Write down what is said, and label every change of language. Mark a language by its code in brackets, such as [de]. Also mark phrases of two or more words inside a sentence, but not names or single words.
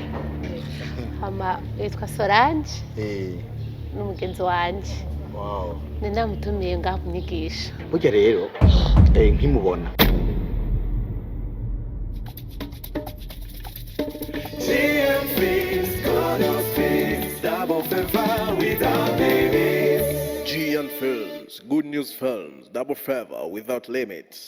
[rn] Hama yitwa Solange Eh, n'umugenzi wanje. wow. Ni namutumiye ngaho kunyigisha. Burya rero nkimubona. [en] GNFILMS, gonna speak, double favor without limits. GN Films, Good News Films, Double Favor Without Limits.